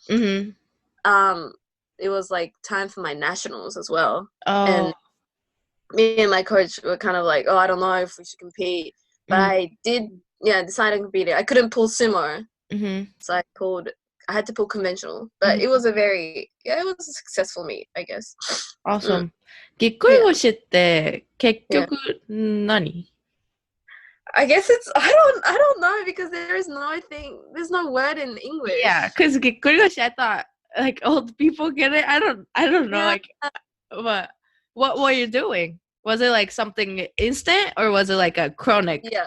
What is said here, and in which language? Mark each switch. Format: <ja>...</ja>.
<en>It was like time for my nationals as well. And me and my coach were kind of like, I don't know if we should compete. But I did decided to compete. I couldn't pull sumo. So I had to pull conventional. But it was it was a successful meet, I guess. Awesome.</en> <ja>ぎっくり腰って結局何?</ja> <en>I guess it's I don't know because there's no word in English. Yeah, because ぎっくり腰, I thought like old people get it? I don't know. Yeah. Like, what were you doing? Was it like something instant or was it like a chronic?</en>